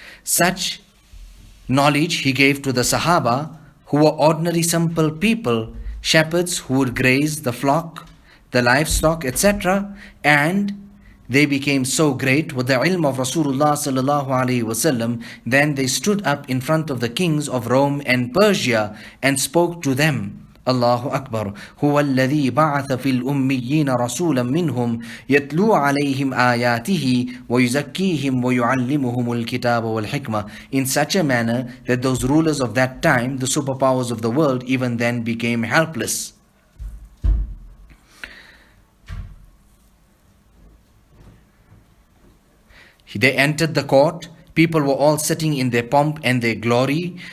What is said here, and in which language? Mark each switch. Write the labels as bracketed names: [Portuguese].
[English] Such knowledge he gave to the Sahaba, who were ordinary simple people, shepherds who would graze the flock, the livestock, etc. And they became so great with the ilm of Rasulullah sallallahu alaihi wasallam. Then they stood up in front of the kings of Rome and Persia and spoke to them. Allahu Akbar. [Arabic] هو الذي بعث في الأميين رسولا منهم يتلو عليهم آياته ويزكيهم ويعلمهم الكتاب والحكمة. [English] In such a manner that those rulers of that time, the superpowers of the world, even then became helpless. They entered the court. People were all sitting in their pomp and their glory.